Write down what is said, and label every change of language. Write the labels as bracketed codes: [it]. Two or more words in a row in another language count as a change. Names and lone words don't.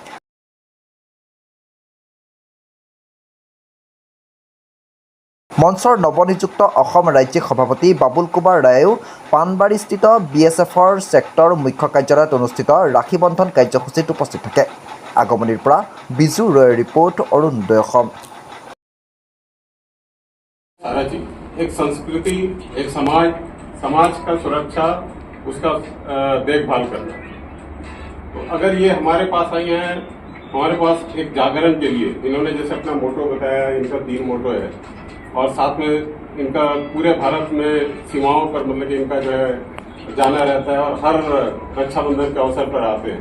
[as] মঞ্চৰ নৱনিযুক্ত অসম ৰাজ্যিক সভাপতি বাবুল কুমাৰ ৰায়েও পাণবাৰীস্থিত BSFৰ ছেক্টৰ মুখ্য কাৰ্যালয়ত অনুষ্ঠিত ৰাখী বন্ধন কাৰ্যসূচীত উপস্থিত থাকে। আগমনিৰ পৰা বিজু ৰয়ৰ ৰিপৰ্ট, অৰুণোদয় অসম। [hi] सारा चीज एक संस्कृति, एक समाज का सुरक्षा, उसका देखभाल करना। तो अगर ये हमारे पास आई हैं, हमारे पास एक जागरण के लिए इन्होंने जैसे अपना मोटो बताया, इनका 3 मोटो है और साथ में इनका पूरे भारत में सीमाओं पर मतलब कि इनका जो है जाना रहता है और हर रक्षाबंधन के अवसर पर आते हैं।